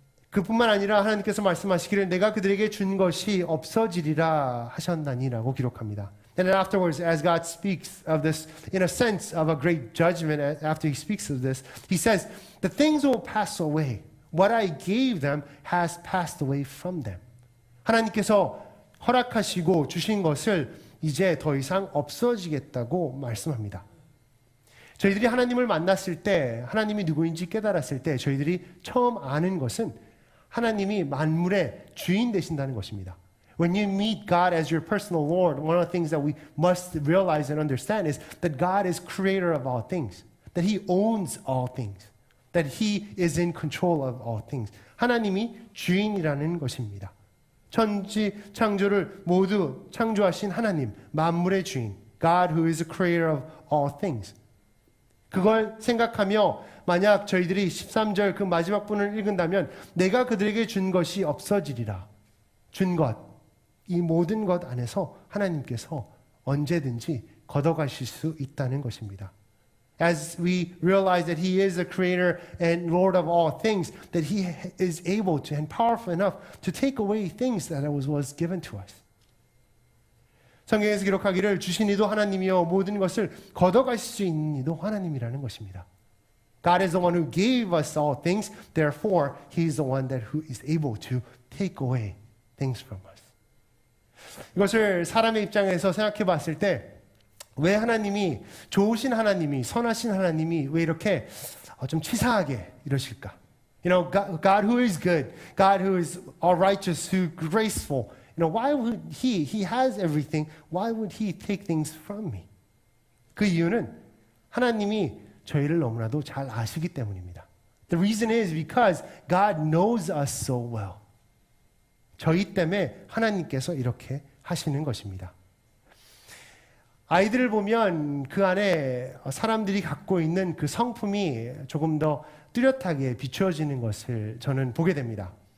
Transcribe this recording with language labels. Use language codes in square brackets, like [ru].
[ko] 그뿐만 아니라 하나님께서 말씀하시기를 내가 그들에게 준 것이 없어지리라 하셨나니라고 기록합니다. [en] And then afterwards, as God speaks of this, in a sense of a great judgment, after he speaks of this, he says, the things will pass away. What I gave them has passed away from them. [ko] 하나님께서 허락하시고 주신 것을 이제 더 이상 없어지겠다고 말씀합니다. 저희들이 하나님을 만났을 때, 하나님이 누구인지 깨달았을 때 저희들이 처음 아는 것은 하나님이 만물의 주인 되신다는 것입니다. [en] When you meet God as your personal Lord, one of the things that we must realize and understand is that God is creator of all things, that He owns all things, that He is in control of all things. [ko] 하나님이 주인이라는 것입니다. 천지 창조를 모두 창조하신 하나님, 만물의 주인, [en] God who is the creator of all things. [ko] 그걸 생각하며 만약 저희들이 13절 그 마지막 부분을 읽은다면 내가 그들에게 준 것이 없어지리라. 준 것, 이 모든 것 안에서 하나님께서 언제든지 걷어가실 수 있다는 것입니다. [en] As we realize that He is the creator and Lord of all things, that He is able to and powerful enough to take away things that was given to us. [ko] 성경에서 기록하기를 주신 이도 하나님이요 모든 것을 걷어가실 수 있는 이도 하나님이라는 것입니다. [en] God is the one who gave us all things, therefore He is the one who is able to take away things from us. [ko] 이것을 사람의 입장에서 생각해 봤을 때 왜 하나님이 좋으신 하나님이 선하신 하나님이 왜 이렇게 좀 치사하게 이러실까? [en] God who is good, God who is all righteous, who graceful. Why would He has everything. Why would He take things from me? [ko] 그 이유는 하나님이 저희를 너무나도 잘 아시기 때문입니다. [en] The reason is because God knows us so well. [ko] 저희 때문에 하나님께서 이렇게 하시는 것입니다. 아이들을 보면 그 안에 사람들이 갖고 있는 그 성품이 조금 더 뚜렷하게 비추어지는 것을 저는 보게 됩니다.